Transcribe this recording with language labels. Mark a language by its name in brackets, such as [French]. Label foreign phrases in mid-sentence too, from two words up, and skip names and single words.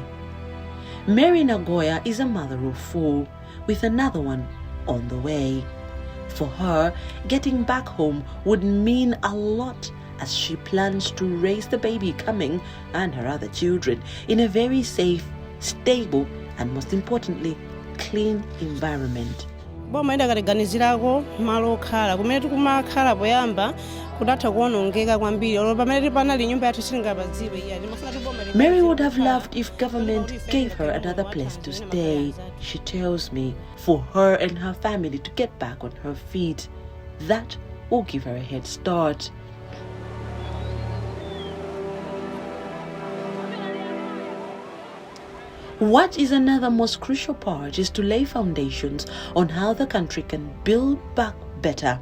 [English] Mary Nagoya is a mother of 4, with another one on the way. For her, getting back home would mean a lot, as she plans to raise the baby coming and her other children in a very safe, stable, and most importantly, clean environment. [Nyanja] Bomaenda kaliganizirako malo okhala kumene tikumakhala poyamba kudatha kuonongeka kwambiri olo pamene panali nyumba yathu silingapadziwe iya [English] Mary would have loved if government gave her another place to stay, she tells me, for her and her family to get back on her feet. That will give her a head start. What is another most crucial part is to lay foundations on how the country can build back better.